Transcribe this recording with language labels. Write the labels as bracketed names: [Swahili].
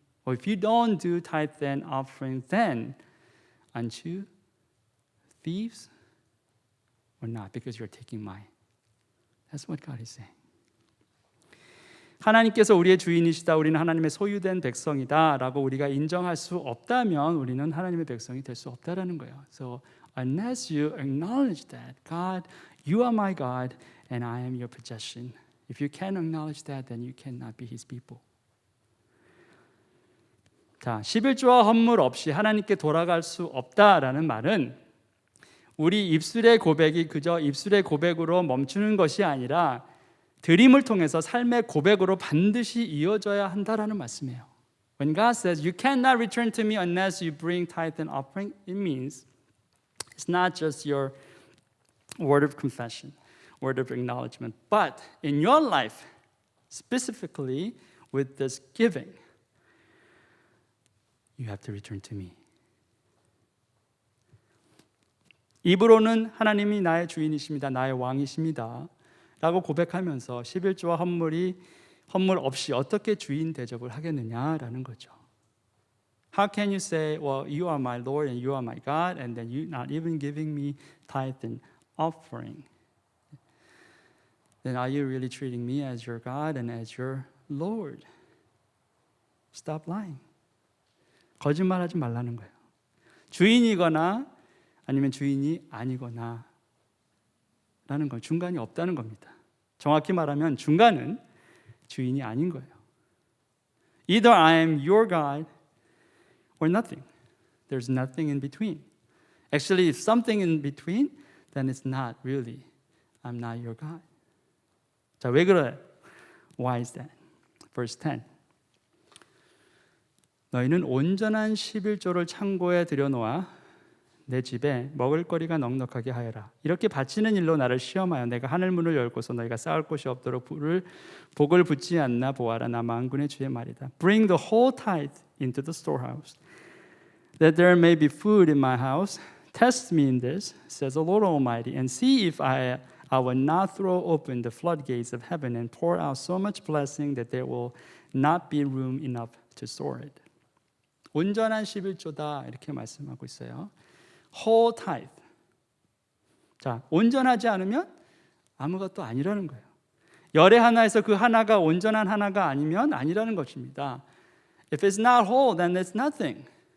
[English] Or if you don't do tithe and offering, then aren't you thieves or not? Because you're taking mine. That's what God is saying. [Korean] 하나님께서 우리의 주인이시다, 우리는 하나님의 소유된 백성이다 라고 우리가 인정할 수 없다면 우리는 하나님의 백성이 될 수 없다라는 거예요. [English] So unless you acknowledge that God, you are my God and I am your possession. If you can't acknowledge that, then you cannot be His people. [Korean] 자, 11조와 헌물 없이 하나님께 돌아갈 수 없다라는 말은 우리 입술의 고백이 그저 입술의 고백으로 멈추는 것이 아니라 드림을 통해서 삶의 고백으로 반드시 이어져야 한다라는 말씀이에요. [English] When God says you cannot return to me unless you bring tithe and offering, it means it's not just your word of confession, word of acknowledgement, but in your life, specifically with this giving, you have to return to me. [Korean] 입으로는 하나님이 나의 주인이십니다, 나의 왕이십니다 라고 고백하면서 11조와 헌물 없이 어떻게 주인 대접을 하겠느냐라는 거죠. [English] How can you say, well, you are my Lord and you are my God, and then you not even giving me tithe and offering? Then are you really treating me as your God and as your Lord? Stop lying. [Korean] 거짓말하지 말라는 거예요. 주인이거나 아니면 주인이 아니거나 라는 건 중간이 없다는 겁니다. 정확히 말하면 중간은 주인이 아닌 거예요. [English] Either I am your God or nothing. There's nothing in between. Actually, if something in between, then it's not really. I'm not your God. [Korean] 자, 왜 그래? [English] Why is that? Verse 10. [Korean] 너희는 온전한 11조를 창고에 들여놓아 내 집에 먹을거리가 넉넉하게 하여라. 이렇게 바치는 일로 나를 시험하여 내가 하늘 문을 열고서 너희가 쌓을 곳이 없도록 복을 붙지 않나 보아라. 나 만군의 주의 말이다. [English] Bring the whole tithe into the storehouse, that there may be food in my house. Test me in this, says the Lord Almighty, and see if I will not throw open the floodgates of heaven and pour out so much blessing that there will not be room enough to store it. [Korean] 온전한 11조다 이렇게 말씀하고 있어요. [English] whole tithe. [Korean] 자, 온전하지 않으면 아무것도 아니라는 거예요. 열의 하나에서 그 하나가 온전한 하나가 아니면 아니라는 것입니다. [English] If it's not whole, then it's nothing.